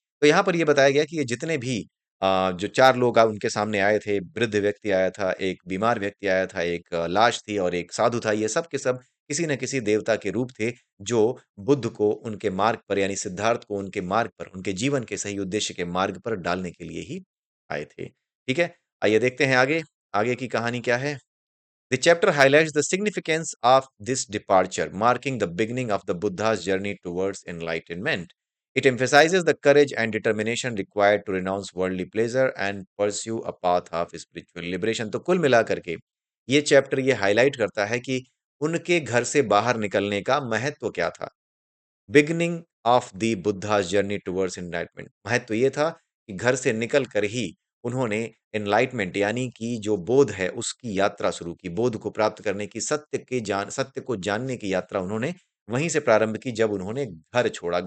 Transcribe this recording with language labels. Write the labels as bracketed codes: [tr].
[hi] तो यहाँ पर ये बताया गया कि ये जितने भी जो 4 लोग उनके सामने आए थे, वृद्ध व्यक्ति आया था, एक बीमार व्यक्ति आया था, एक लाश थी और एक साधु था, ये सब के सब किसी न किसी देवता के रूप थे, जो बुद्ध को उनके मार्ग पर यानी सिद्धार्थ को उनके मार्ग पर, उनके जीवन के सही उद्देश्य के मार्ग पर डालने के लिए ही आए थे। ठीक है? आइए देखते हैं आगे, आगे की कहानी क्या है? [en] The chapter highlights the significance of this departure, marking the beginning of the Buddha's journey towards enlightenment. It emphasizes the courage and determination required to renounce worldly pleasure and pursue a path of spiritual liberation. [hi] तो कुल मिलाकर के ये chapter ये highlight करता है कि उनके घर से बाहर निकलने का महत्व क्या था। [en] beginning of the Buddha's journey towards enlightenment, [hi] महत्व ये था कि घर से निकल कर ही उन्होंने एनलाइटमेंट यानी कि जो बोध है उसकी यात्रा शुरू की, बोध को प्राप्त करने की, सत्य को जानने की यात्रा उन्होंने वहीं से प्रारंभ की जब उन्होंने घर छोड़ा।